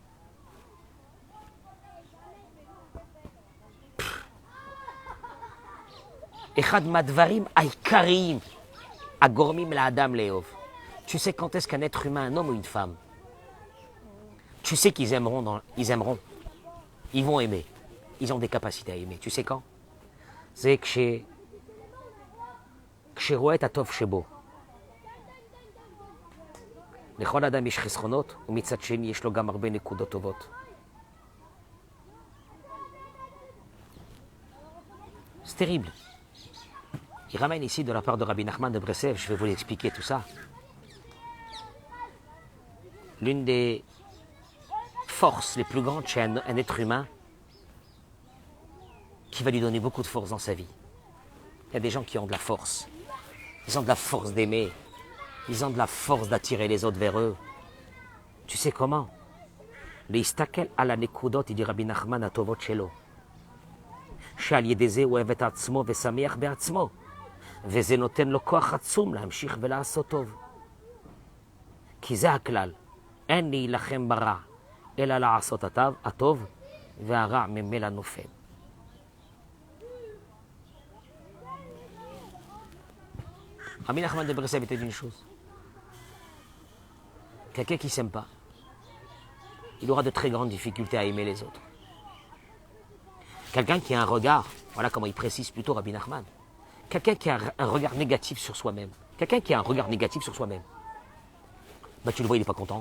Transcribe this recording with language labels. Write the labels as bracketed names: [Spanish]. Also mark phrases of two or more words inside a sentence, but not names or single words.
[Hebrew] אחד מהדברים העיקריים הגורמים לאדם לאהוב. [French] Tu sais quand est-ce qu'un être humain, un homme ou une femme, tu sais qu'ils aimeront, ils vont aimer, ils ont des capacités à aimer. Tu sais quand? C'est [Hebrew] כשרואה הטוב שבו. לכל אדם יש חסרונות, ומצד שני יש לו גם הרבה נקודות טובות. [French] C'est terrible. Il ramène ici de la part de Rabbi Nachman de Breslev, je vais vous l'expliquer tout ça. L'une des forces les plus grandes chez un être humain qui va lui donner beaucoup de force dans sa vie. Il y a des gens qui ont de la force. Ils ont de la force d'aimer. Ils ont de la force d'attirer les autres vers eux. Tu sais comment? [Hebrew] להסתכל על הנקודות, [French] dit Rabbi Nachman, [Hebrew] הטובות שלו. שעל ידי זה הוא אוהב את עצמו ושמח בעצמו. וזה נותן לו כוח עצום להמשיך ולעשות טוב. כי זה הכלל. אין להילחם ברע, אלא לעשות הטוב, והרע ממילא נופל. [French] Rabbi Nachman de Breslev était une chose. Quelqu'un qui ne s'aime pas, il aura de très grandes difficultés à aimer les autres. Quelqu'un qui a un regard, voilà comment il précise plutôt Rabbi Nachman, quelqu'un qui a un regard négatif sur soi-même, quelqu'un qui a un regard négatif sur soi-même, bah tu le vois, il n'est pas content.